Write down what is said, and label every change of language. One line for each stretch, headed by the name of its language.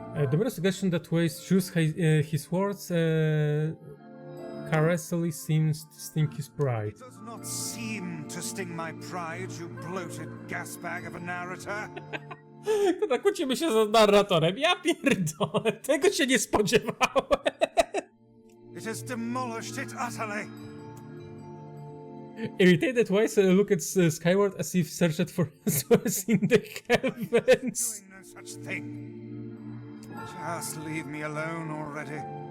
English: The mere suggestion that Wise chose his words caressingly seems to sting his pride. It does not seem to sting my pride, you bloated gasbag of a narrator.
Polish: To kłócimy się z narratorem, ja pierdolę, tego się nie spodziewałem.
English: It has demolished it utterly. Irritated, Wise looked skyward as if searched for answers in the heavens. Doing no such thing. Just leave me alone already.